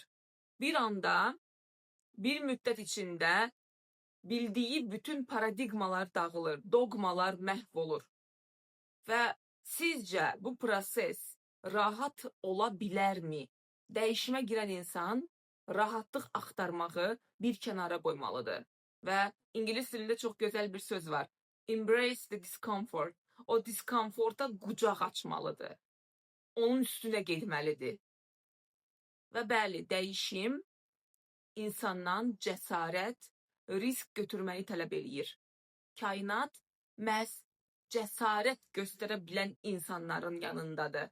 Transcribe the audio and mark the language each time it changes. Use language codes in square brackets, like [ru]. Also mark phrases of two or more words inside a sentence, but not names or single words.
[az] Bir anda, bir müddət içində bildiyi bütün paradigmalar dağılır, dogmalar məhv olur. Və sizcə bu proses rahat ola bilərmi? Dəyişimə girən insan rahatlıq axtarmağı bir kənara qoymalıdır. Və ingilis dilində çox gözəl bir söz var. [en] Embrace the discomfort. [az] O diskomforta qucaq açmalıdır. Onun üstünə getməlidir. Və bəli, dəyişim insandan cəsarət, risk götürməyi tələb eləyir. Kainat məhz cəsarət göstərə bilən insanların yanındadır.